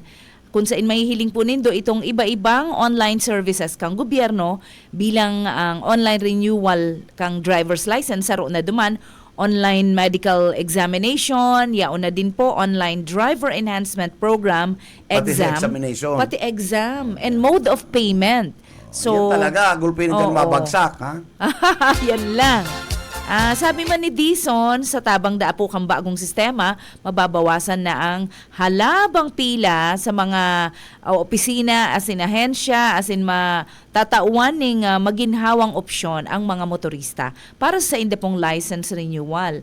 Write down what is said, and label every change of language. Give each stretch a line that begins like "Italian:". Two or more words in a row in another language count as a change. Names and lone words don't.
Bikol: Kung saan mahihiling po nindo itong iba-ibang
English: online services
Bikol: kang gobyerno bilang ang
English: online renewal
Bikol: kang
English: driver's license
Bikol: saro na duman,
English: online medical examination,
Bikol: yaon na din po
English: online driver enhancement program,
Filipino: Pati sa
English: exam, examination. pati exam, and mode of payment. So,
Filipino: Yan talaga, gulpin ka Oo. mabagsak, ha? yan lang.
Bikol: Sabi man ni Dizon, sa tabang daapo kang bagong sistema, mababawasan na ang halabang pila sa mga opisina,
English: as in
Bikol: ahensya,
English: as in
Bikol: matatauan ning maginhawang opsyon ang mga motorista para sa indepong
English: license renewal.